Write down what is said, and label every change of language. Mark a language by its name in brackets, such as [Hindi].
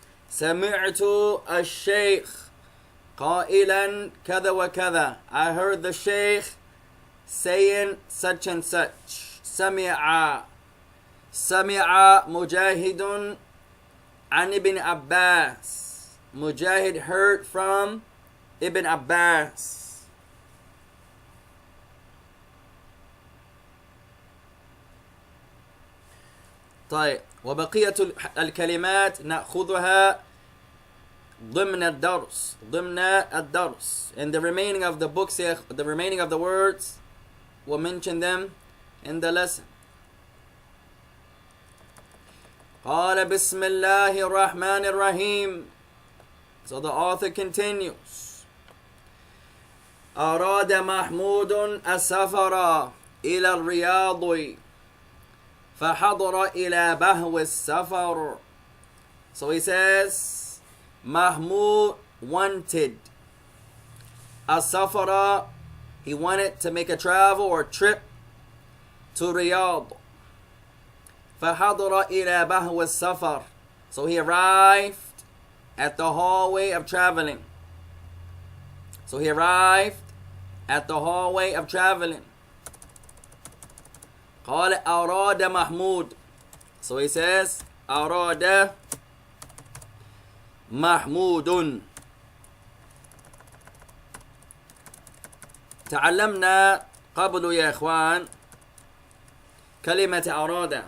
[Arabic] سمعت الشيخ قائلا كذا وكذا. [English] I heard the Shaykh saying such and such. [Arabic] سمع. سمع مجاهد عن ابن عباس. [English] Mujahid heard from Ibn Abbas. [Arabic] طيب وبقية الكلمات نأخذها ضمن الدرس. ضمن الدرس. [English] And the remaining of the books, the remaining of the words, we'll mention them in the lesson. [Arabic] قال بسم الله الرحمن الرحيم. [English] So the author continues. [Arabic] أراد محمود السفر إلى الرياض فحضر إلى بهو السفر. [English] So he says, Mahmud wanted السفر, he wanted to make a travel or trip to Riyadh. [Arabic] فحضر إلى بهو السفر. [English] So he arrived at the hallway of traveling. So he arrived at the hallway of traveling. [Arabic] قال أراد محمود. [English] So he says [Arabic] أراد محمود. تعلمنا قبل يا إخوان كلمة أراد.